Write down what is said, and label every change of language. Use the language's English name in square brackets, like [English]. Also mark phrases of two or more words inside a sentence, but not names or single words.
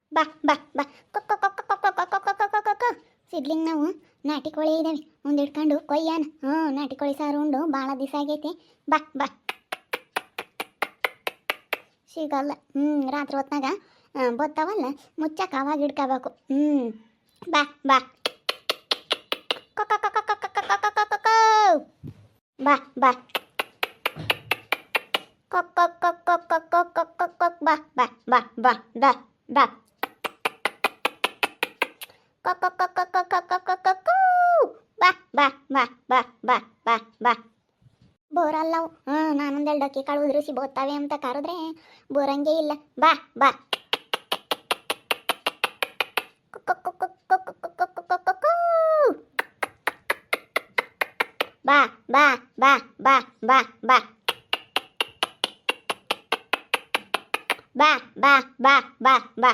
[Kannada] ಬಾ ಬಾ ಬಾ ಕೊಕ್ಕ ಕೊಕ್ಕ ಕೊಕ್ಕ ಕೊಕ್ಕ ಕೊಕ್ಕ ಕೊಕ್ಕ ಕೊಕ್ಕ ಸಿದ್ಲಿಂಗ್ ನಾವು ನಾಟಿ ಕೋಳಿ ಇದ್ದಾವೆ ಒಂದು ಹಿಡ್ಕೊಂಡು ಕೊಯ್ಯಾನ. ನಾಟಿ ಕೋಳಿ ಸಾರು ಉಂಡು ಭಾಳ ದಿವಸ ಆಗೈತೆ. ಬಾ ಬಾ ಸಿಗಲ್ಲ. ರಾತ್ರಿ ಹೊತ್ನಾಗ ಬತ್ತಾವಲ್ಲ ಮುಚ್ಚಕ್ಕೆ ಅವಾಗ ಹಿಡ್ಕೋಬೇಕು. ಬಾ ಬಾ ಕೊಕ್ಕ ಕೊಕ್ಕ ಕೊಕ್ಕ ಕೊಕ್ಕ ಕೊಕ್ಕ ಕೊಕ್ಕ ಬಾ ಬಾ ಕೊಕ್ಕ ಕೊಕ್ಕ ಕೊಕ್ಕ ಕೊಕ್ಕ ಕೊಕ್ಕ ಬಾ ಬಾ ಬಾ ಬಾ ಬಾ ಬಾ ಕೊಕ್ಕ ಕೊಕ್ಕ ಕೊಕ್ಕ ಕೊಕ್ಕ ಕೊಕ್ಕ ಬಾ ಬಾ ಬಾ ಬಾ ಬಾ ಬಾ ಬಾ ಬೋರಲ್ಲವು. ನಾನೊಂದೆರಡು ಅಕ್ಕಿ ಕಾಳು ಉದುರಿಸಿ ಬೋತಾವೆ ಅಂತ ಕರೆದ್ರೆ ಬೋರಂಗೇ ಇಲ್ಲ. ಬಾ ಬಾ ಬಾ ಬಾ ಬಾ ಬಾ ಬಾ ಬಾ ಬಾ ಬಾ ಬಾ ಬಾ ಬಾ